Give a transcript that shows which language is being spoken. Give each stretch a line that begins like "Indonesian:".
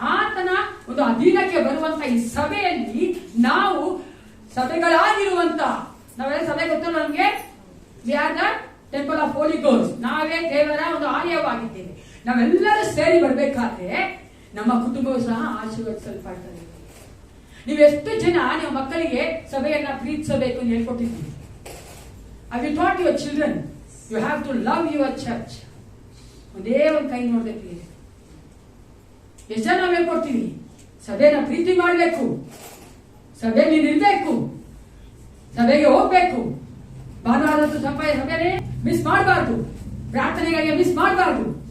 Kannada: ಆತನ ಒಂದು ಅಧೀನಕ್ಕೆ ಬರುವಂತ ಈ ಸಭೆಯಲ್ಲಿ ನಾವು ಸಭೆಗಳಾಗಿರುವಂತ, ನಾವೆಲ್ಲ ಸಭೆ ಗೊತ್ತಲ್ಲ ನಮ್ಗೆ,
English: We are the temple of holy ghost.
Kannada: ನಾವೇ ದೇವರ ಒಂದು ಆಲಯವಾಗಿದ್ದೇವೆ. ನಾವೆಲ್ಲರೂ ಸೇರಿ ಬರ್ಬೇಕಾದ್ರೆ ನಮ್ಮ ಕುಟುಂಬವು ಸಹ ಆಶೀರ್ವದಿಸಲ್ಪಡ್ತದೆ. ನೀವೆಷ್ಟು ಜನ ನಿಮ್ಮ ಮಕ್ಕಳಿಗೆ ಸಭೆಯನ್ನ ಪ್ರೀತಿಸಬೇಕು ಅಂತ ಹೇಳ್ಕೊಟ್ಟಿದ್ದೀವಿ?
English: Have you taught your children you have to love your church?
Kannada: ಒಂದೇ ಒಂದು ಕೈ ನೋಡ್ಬೇಕು. ಎಷ್ಟು ಜನ ನಾವು ಹೇಳ್ಕೊಡ್ತೀವಿ ಸಭೆನ ಪ್ರೀತಿ ಮಾಡಬೇಕು, ಸಭೆಯಲ್ಲಿ ಇರಬೇಕು, ಸಭೆಗೆ ಹೋಗ್ಬೇಕು, ಭಾನುವಾರದ್ದು ಸಭೆನೇ ಮಿಸ್ ಮಾಡಬಾರ್ದು, ಪ್ರಾರ್ಥನೆಗಳಿಗೆ ಮಿಸ್ ಮಾಡಬಾರ್ದು.